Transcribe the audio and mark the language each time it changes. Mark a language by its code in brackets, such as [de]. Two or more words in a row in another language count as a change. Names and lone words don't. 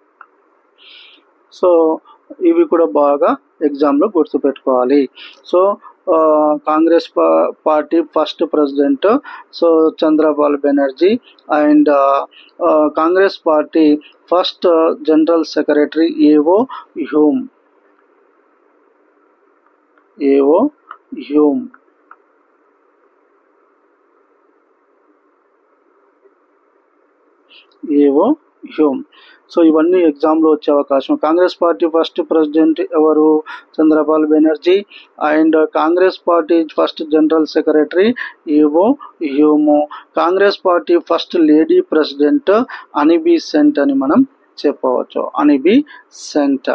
[te] సో ఇవి కూడా బాగా ఎగ్జామ్లో గుర్తుపెట్టుకోవాలి. [en] సో Congress party first president, so Chandrapal Banerjee, and Congress party first general secretary A.O. Hume. A.O. Hume. A.O. హ్యూమ్. [te] సో ఇవన్నీ ఎగ్జామ్లో వచ్చే అవకాశం. [en] Congress party first president [te] ఎవరు? [en] Chandrapal Banerjee. And Congress party first general secretary A.O. హ్యూమ్. Congress party first lady president [te] అని బెసెంట్ అని మనం చెప్పవచ్చు, అని బెసెంట్.